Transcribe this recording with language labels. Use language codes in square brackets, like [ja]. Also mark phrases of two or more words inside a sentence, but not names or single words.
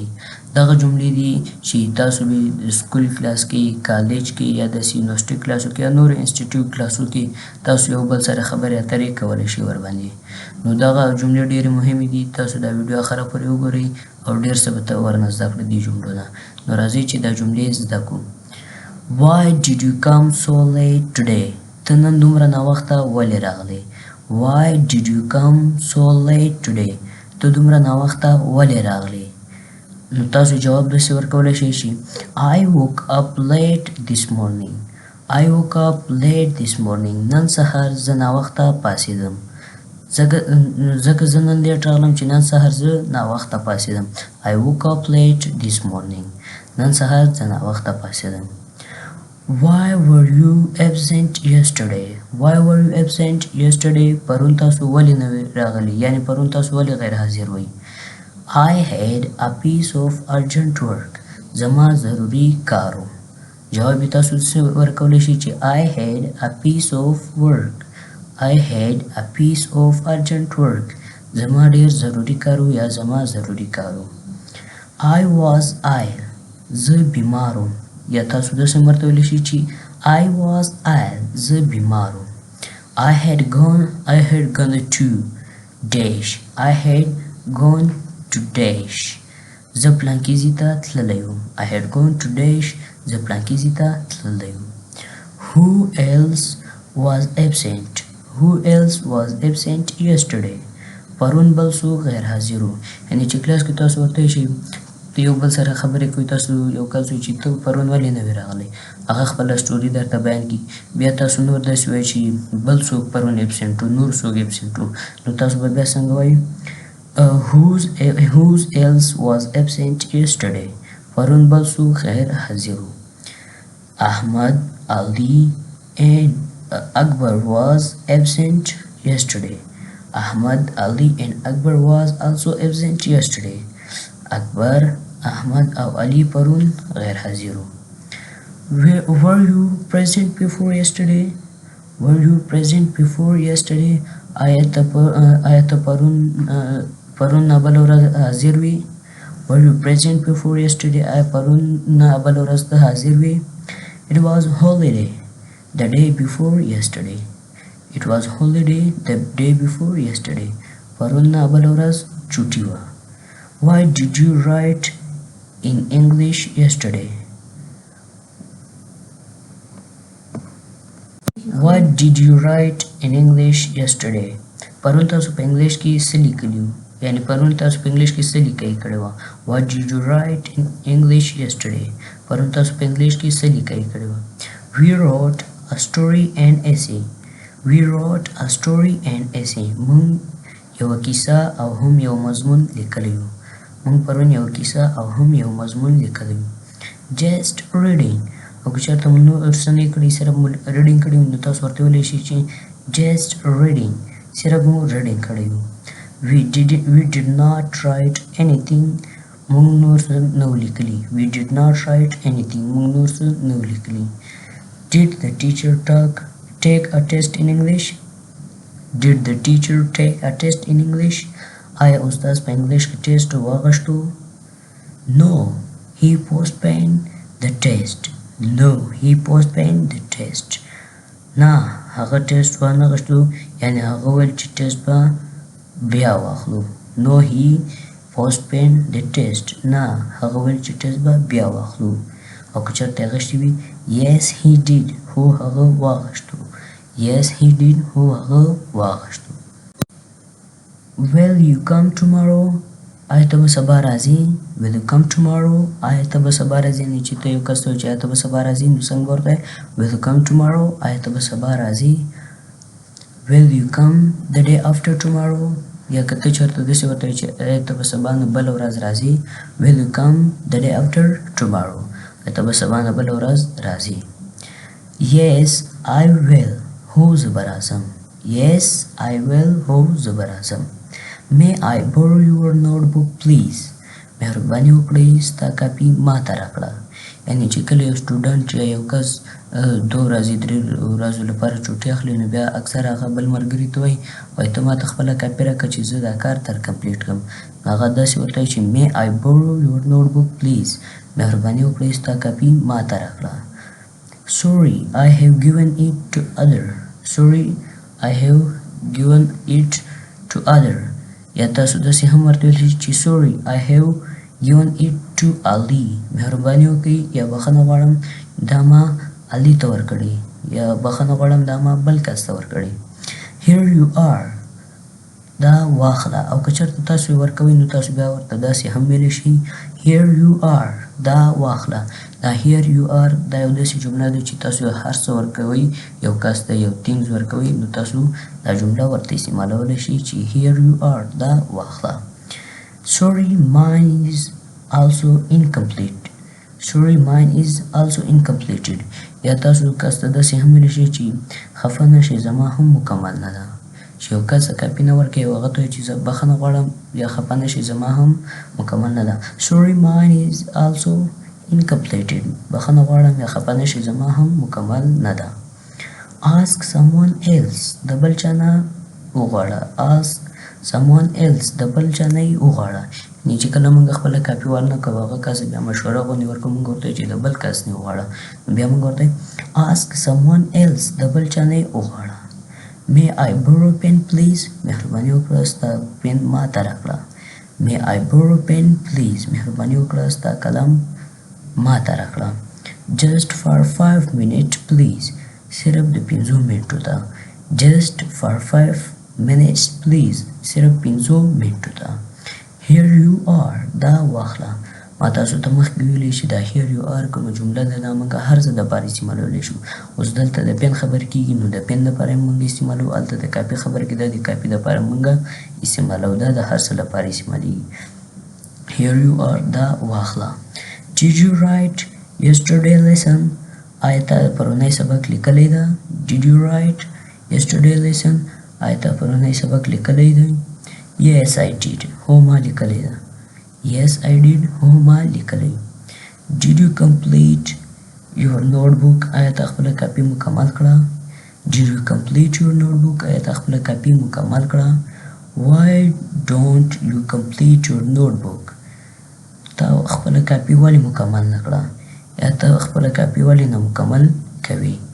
[ps] دغه جملې دي چې تاسو به د سکول کلاس کې، کالج کې یا داسې یونیورسټي کلاسو کې یا نورو انسټیټیوټ کلاسو کې تاسو یو بل سره خبرې اترې کولی شئ ورباندې. نو دغه جملې ډېرې مهمې دي. تاسو دا ویډیو اخره پورې وګورئ او ډېر څه به ورنه زده کړئ دې جملو نه. نو راځئ چې دا جملې زده کړو. [en] Why did you come so late today? [ps] ته نن دومره ناوخته ولې راغلی؟ [en] Why did you come so late today? [ps] ته دومره ناوخته ولې راغلی؟ نو تاسو جواب داسې ورکولی شئ چې [en] I woke up late this morning. I woke up late this morning. [ps] نن سهار زه ناوخته پاڅېدم. ځکه زه نن لیټ راغلم چې نن سهار زه ناوخته پاڅېدم. [en] I woke up late this morning. [ps] نن سهار زه ناوخته پاڅېدم. [en] Why were you absent yesterday? Why were you absent yesterday? [ps] پرون تاسو ولې نه راغلي؟ یعنی پرون تاسو ولې غیر حاضر وئ؟ [en] I had a piece of urgent work. [ps] زما ضروري کار و. جواب یې تاسو څه ورکولی شئ چې [en] I had a piece of work. I had a piece of urgent work. [ps] زما ډېر ضروري کار و یا زما ضروري کار و. [en] I was ill. [ps] زه بیمار وم. یا تاسو داسې ورته ویلی شئ چې [en] I was ill. [ps] زه بیمار وم. [en] I had gone to dash. I had gone to dash. [ps] زه پلانکي ځای ته تللی وم. [en] I had gone to dash. [ps] زه پلانکي ځای ته تللی وم. [en] Who else was absent? Who else was absent yesterday? [ps] پرون بل څوک غیر حاضر و. یعنې چې کلاس کې تاسو ورته شئ یو بل سره خبرې کوئ، تاسو یو کس وایي چې ته پرون ولې نه وې راغلی، هغه خپله سټوري درته بیان کړي. بیا تاسو نور داسې وایئ چې بل څوک پرون اپسنټ و، نور څوک اپسنټ و. نو تاسو به بیا څنګه وایئ [en] whose else was absent yesterday. [ps] پرون بل څوک غیر حاضر و. [en] Ahmad, Ali and Akbar was absent yesterday. Ahmad, Ali and Akbar was also absent yesterday. [ps] اکبر، احمد او علي پرون غیر حاضر وو. [en] Were you present before yesterday? Were you present before yesterday? [ps] آیا ته پرون نه بله ورځ حاضر وې؟ [en] Were you present before yesterday? [ps] آیا پرون نه بله ورځ ته حاضر وې؟ [en] It was holiday the day before yesterday. It was holiday the day before yesterday. [ps] پرون نه بله ورځ چوټي وه. [en] Why did you write in English yesterday? What did you write in English yesterday? [ps] پرون تاسو په انګلیش کې څه لیکلي وو؟ یعنې پرون تاسو په انګلیش کې څه لیکئ کړې وه. [en] What did you write in English yesterday? [ps] پرون تاسو په انګلیش کې څه لیکئ کړې وه. [en] We wrote a story and essay. We wrote a story and essay. [ps] موږ یوه کیسه او هم یو مضمون لیکلی وو. موږ پرون یو کیسه او هم یو مضمون لیکلی وو. [en] Just reading. [ps] او که چېرته مو نور څه نه کړي، صرف مو ریډینګ کړي وي، نو تاسو ورته ویلی شئ چې [en] just reading. [ps] صرف مو ریډینګ کړی وو. [en] We did not write anything. [ps] موږ نور څه نه وو لیکلي. [en] We did not write anything. [ps] موږ نور څه نه وو لیکلي. [en] Did the teacher take a test in English? Did the teacher take a test in English? [ps] آیا استاد په انګلیش کې ټیسټ واغشتو؟ [en] No, he postponed the test. No, he postponed the test. [ps] نه، هغه ټیسټ وانغشتو، یعنې هغه ویل چې ټیسټ به بیا واخلو. [en] No, he postponed the test. [ps] نه، هغه ویل چې ټیسټ به بیا واخلو. او که چېرته اغشتي وي [en] Yes, he did. [ps] هو هغه واغشتو. [en] Yes, he did. [ps] هو هغه واغشتو. [en] Will you come tomorrow? [ps] آیا ته به سبا راځې؟ [en] Will you come tomorrow? [ps] آیا ته به سبا راځې؟ نه چې ته یو کس ته وایې چې آیا ته به سبا راځې، نو څنګه به ورته وایې [en] Will you come tomorrow? [ps] آیا ته به سبا راځې؟ [en] Will you come the day after tomorrow? [ps] یا که ته چېرته داسې ورته وایې چې آیا ته به سبا نه بله ورځ راځې [en] Will you come the day after tomorrow? [ps] آیا ته به سبا نه بله ورځ راځې. [en] Yes, I will. [ps] هو زه به راځم. [en] Yes, I will. [ps] هو زه به راځم. [en] May I borrow your notebook please? [ps] مهرباني وکړئ ستا کاپي ما ته راکړه. یعنې چې کله یو سټوډنټ یا یو کس 2 ورځې 3 ورځو لپاره چوټي اخلي نو بیا اکثر هغه بل ملګري ته وایي ته ماته خپله کاپي راکړه چې زه دا کار تر کمپلیټ کړم. هغه داسې ورته وایي چې [en] may I borrow your notebook please [ps] مهرباني وکړئ ستا کاپي ماته راکړه. [en] sorry I have given it to other sorry I have given it to other [ps] یا تاسو داسې هم ورته ویلی چې [en] sorry I have given it to Ali [ps] مهرباني وکړئ یا بخښنه غواړم دا ما علي ته ورکړې یا بخښنه غواړم دا ما بل کس ته ورکړې. [en] here you are [ps] دا واخله او که چېرته تاسو یې ورکوئ نو تاسو بیا ورته داسې هم ویلی شئ [en] here you are [ps] دا واخله. دا [en] here you are [ps] دا یو داسې جمله ده چې تاسو هر څه ورکوئ یو کس ته یو things ورکوئ نو تاسو دا جمله ورته استعمالولی شئ چې [en] here you are [ps] دا واخله. [en] sorry mine is also incomplete sorry mine is also incompleted [ps] یا تاسو کس ته داسې هم ویلی شئ چې خفه نه شئ زما هم مکمل نه ده چې یو کس کاپي نه ورکوي او هغه ته وایي چې زه بخښنه غواړم یا خفه نه شئ زما هم مکمل نه ده. [en] sorry mine is also incompleted [ps] بخښنه غواړم یا خفه نه شئ زما هم مکمل نه ده. [en] ask someone else [ps] د بل چا نه وغواړه [en] ask someone else [ps] د بل چا نه یې وغواړه یعنې چې کله موږ خپله کاپي ورنه کوو هغه کس بیا مشوره غوندې ورکوو موږ ورته چې د بل کس نه وغواړه نو بیا موږ ورته [en] ask someone else [ps] د بل چا نه یې وغواړه. [en] may I borrow pen please [ps] مهرباني وکړه ستا پن ماته راکړه [en] may I borrow pen please [ps] مهرباني وکړه ستا قلم ماته راکړه. [en] just for 5 minutes please [ps] صرف د 5 منټو ته [en] just for 5 minutes please [ps] صرف 5 منټو ته. [en] here you are [ps] دا واخله ما تاسو ته مخکې ویلي چې دا [en] here you are [ps] کومه جمله ده دا موږ هر څه دپاره استعمالولی شو. اوس دلته د پن خبر کېږي نو د پن دپاره یې موږ استعمالوو هلته د کاپي خبر کېده د کاپي دپاره موږ استعمالوو دا د هر څه لپاره استعمالیږي. [en] here you are [ps] دا واخله. [en] did you write yesterday lesson [ps] آیا تا پرونی سبق لیکلی ده [en] did you write yesterday lesson [ps] آیا تا پرونی سبق لیکلی ده. [en] yes I did [ps] هو ما لیکلی ده [en] yes I did [ps] هو ما لیکلی. [en] did you complete your notebook [ps] آیا تا خپله کاپي مکمل کړه [en] did you complete your notebook [ps] آیا تا خپله کاپي مکمل کړه. [en] why don't you complete your notebook [ps] تا خپله کاپي ولې مکمل نه کړه یا ته خپله کاپي ولې نه مکمل کوي.